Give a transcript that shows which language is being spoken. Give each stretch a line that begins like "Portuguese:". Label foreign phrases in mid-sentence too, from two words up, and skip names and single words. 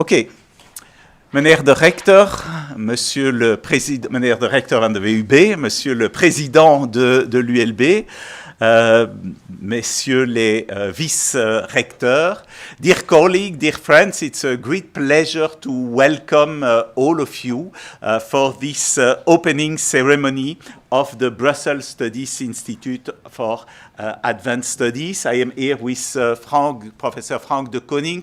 Dutch: Oké, meneer de recteur,
French: monsieur le président,
Dutch: meneer de recteur van de VUB,
French: monsieur le président de l'ULB, messieurs les vice-recteurs,
English: dear colleagues, dear friends, it's a great pleasure to welcome all of you for this opening ceremony of the Brussels Studies Institute for Advanced Studies. I am here with Professor Frank Deconinck.